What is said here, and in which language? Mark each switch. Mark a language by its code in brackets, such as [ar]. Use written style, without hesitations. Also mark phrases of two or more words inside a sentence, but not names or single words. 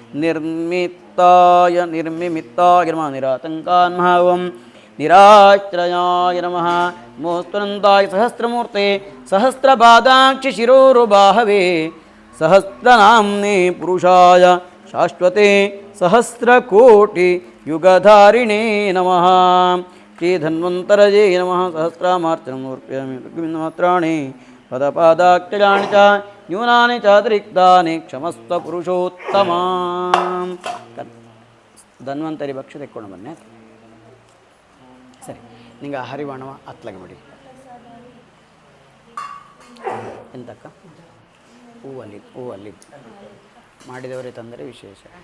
[sa] निर्मिमित्ताय नमः निरातङ्कान्मः ॐ निराश्रयाय नमः नमोऽस्तुनन्ताय सहस्रमूर्ते सहस्रपादाक्षि शिरोरुबाहवे सहस्रनाम्ने पुरुषाय शाश्वते सहस्रकोटि युगधारिणे नमः श्रीधन्वन्तरये नमः सहस्रामार्चनं समर्पयामि पदपादाक्षराणि च न्यूनानि चातिरिक्तानि क्षमस्व पुरुषोत्तमा [kn] ಧನ್ವಂತರಿ ಭಕ್ಷ್ಯ ತೆಕ್ಕೊಂಡು ಬನ್ನಿ ಸರಿ ನಿಂಗೆ ಹರಿವಾಣವ ಅತ್ಲಾಗಿ ಮಾಡಿ ಎಂತಕ್ಕ ಹೂವಲ್ಲಿ ಮಾಡಿದವರೇ ತಂದರೆ ವಿಶೇಷ